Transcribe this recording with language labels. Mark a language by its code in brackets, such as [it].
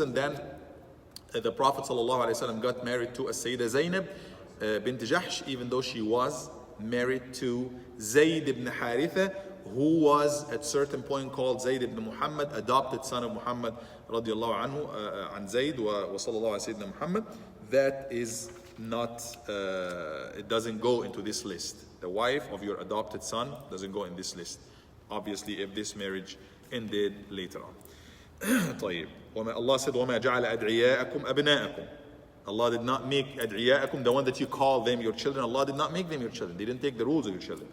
[en] And then the Prophet ﷺ got married to a Sayyidah Zainab bint Jahsh, even though she was married to Zayd ibn Haritha, who was at certain point called Zayd ibn Muhammad, adopted son of Muhammad radiallahu anhu, an Zayd wa sallallahu alayhi wa Muhammad. That is not, it doesn't go into this list. The wife of your adopted son doesn't go in this list. Obviously, if this marriage ended later on. [ar] طيب. [en] Allah said, [ar] وَمَا جَعَلَ أَدْعِيَاءَكُمْ أَبْنَاءَكُمْ. [en] Allah did not make ad'iya'akum, the one that you call them your children. Allah did not make them your children. They didn't take the rules of your children.